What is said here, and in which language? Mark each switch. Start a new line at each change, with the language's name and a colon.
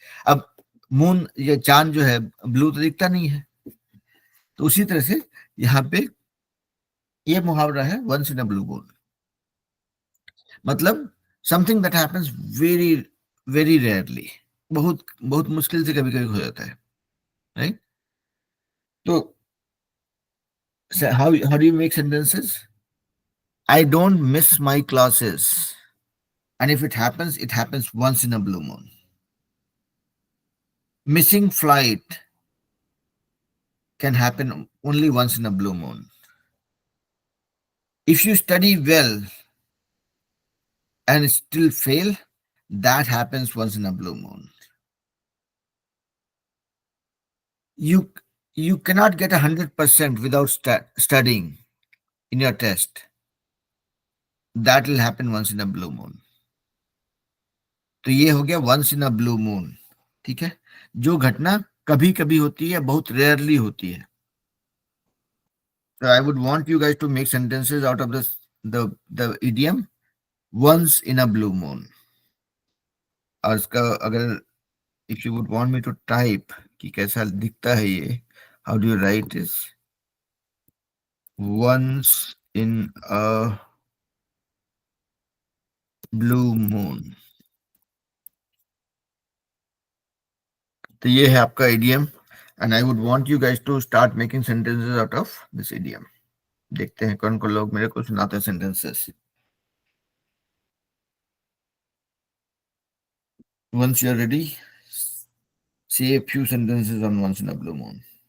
Hindi: अब मून या चांद जो है ब्लू तो दिखता नहीं है, तो उसी तरह से यहाँ पे ये मुहावरा है once in a blue moon, मतलब
English: something that happens very very rarely,
Hindi: बहुत बहुत मुश्किल से कभी कभी हो जाता है, राइट.
English: तो how do you make sentences? I don't miss my classes, and if it happens once in a blue moon. Missing flight can happen only once in a blue moon. If you study well and still fail, that happens once in a blue moon. You cannot get 100% without studying in your test. That will happen once in a blue moon.
Hindi: तो ये हो गया
English: once in a blue moon.
Hindi: ठीक है. जो घटना कभी कभी होती है, बहुत रेयरली होती है.
English: So I would want you guys to make sentences out of the idiom once in a blue moon.
Hindi: और इसका अगर
English: if you would want me to type
Hindi: कि कैसा दिखता है ये,
English: how do you write this? Once in a blue moon.
Hindi: तो ये है आपका
English: idiom, and I would want you guys to start making sentences out of this idiom.
Hindi: देखते हैं कौन कौन लोग मेरे को सुनाते हैं sentences.
English: Once you're ready, say a few sentences on once in a blue moon.